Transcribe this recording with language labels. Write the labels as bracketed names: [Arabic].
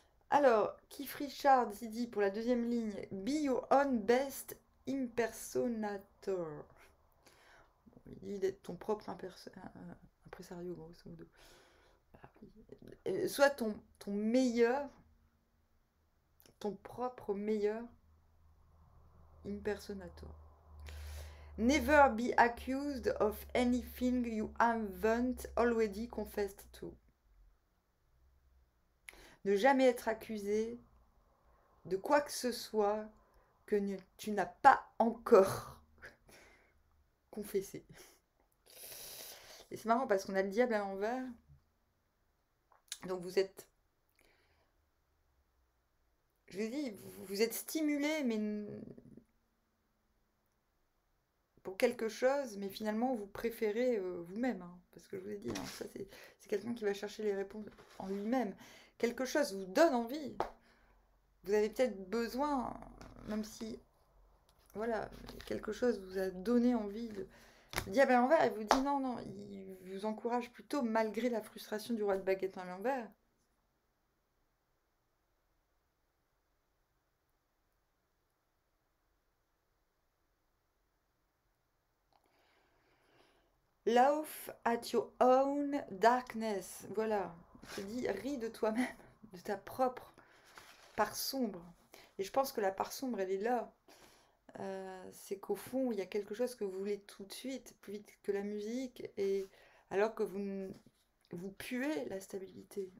[French] Alors, Keith Richards, il dit pour la deuxième ligne, [English] Be your own best impersonator. [French] Il dit d'être ton propre impresario, grosso modo. Sois ton meilleur, ton propre meilleur impersonator. [English] Never be accused of anything you haven't already confessed to. [French] Ne jamais être accusé de quoi que ce soit que tu n'as pas encore confessé. Et c'est marrant parce qu'on a le diable à l'envers. Donc vous êtes... Je vous dis, vous êtes stimulé, mais pour quelque chose, mais finalement vous préférez vous-même. Hein, parce que je vous ai dit, hein, ça c'est quelqu'un qui va chercher les réponses en lui-même. Quelque chose vous donne envie. Vous avez peut-être besoin, même si, voilà, quelque chose vous a donné envie de... Le diable à l'envers, il vous dit non, non, il vous encourage plutôt malgré la frustration du roi de baguette à l'envers. [English] Laugh at your own darkness. [French] Voilà, il te dit, ris de toi-même, de ta propre part sombre. Et je pense que la part sombre, elle est là. C'est qu'au fond, il y a quelque chose que vous voulez tout de suite, plus vite que la musique, et alors que vous puez la stabilité.